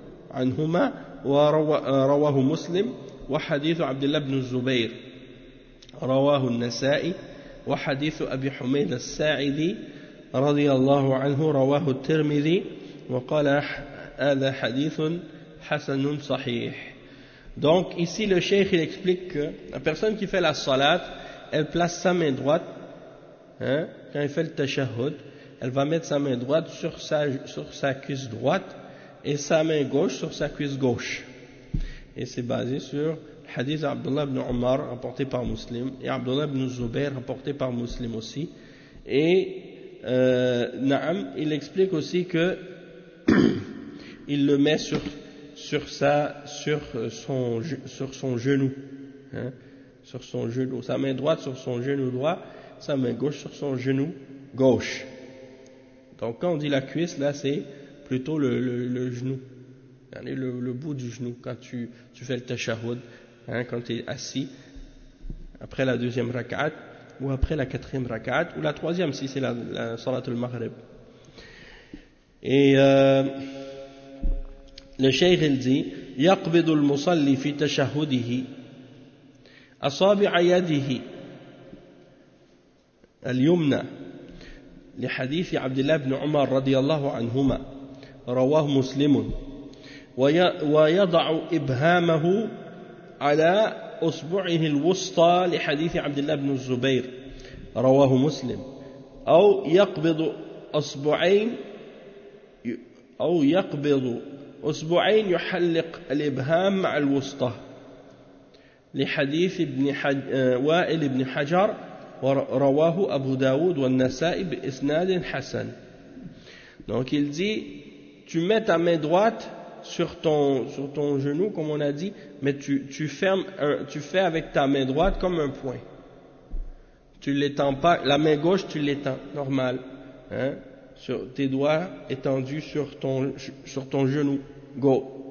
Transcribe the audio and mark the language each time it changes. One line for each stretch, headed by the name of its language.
Arabic: عنهما ورواه مسلم وحديث عبد الله بن الزبير رواه النسائي وحديث أبي حميد الساعدي رضي الله عنه رواه الترمذي وقال هذا حديث حسن صحيح.
French: Donc ici le cheikh il explique que la personne qui fait la salat, elle place sa main droite quand elle fait le tashahhud, elle va mettre sa main droite sur sa cuisse droite et sa main gauche sur sa cuisse gauche. Et c'est basé sur le hadith d'Abdullah ibn Omar, rapporté par Muslim, et Abdullah ibn Zubair, rapporté par Muslim aussi. Et Naam, il explique aussi que il le met sur son genou. Sur son genou. Sa main droite sur son genou droit, sa main gauche sur son genou gauche. Donc quand on dit la cuisse, là c'est plutôt le genou, le bout du genou, quand tu fais le tashahhud, quand tu es assis, après la deuxième raka'at, ou après la quatrième raka'at, ou la troisième, si c'est la salat al-maghrib. Et le cheikh il dit,
Arabic: يَقْبِدُ الْمُصَلِّ فِي تَشَهُدِهِ أَصَابِعَ يَدِهِ الْيُمْنَى لِحَدِيثِ عَبْدِ اللَّهِ بْنُ عُمَرَ رَضِيَ اللَّهُ عَنْهُمَا رواه مسلم ويضع إبهامه على أصبعه الوسطى لحديث عبد الله بن الزبير رواه مسلم أو يقبض أصبعين يحلق الإبهام مع الوسطى لحديث وائل بن حجر ورواه أبو داود والنسائي بإسناد حسن.
French: Donc il dit tu mets ta main droite sur ton genou, comme on a dit, mais tu fais avec ta main droite comme un poing. Tu l'étends pas, la main gauche, tu l'étends, normal. Hein? Sur tes doigts étendus sur ton genou gauche.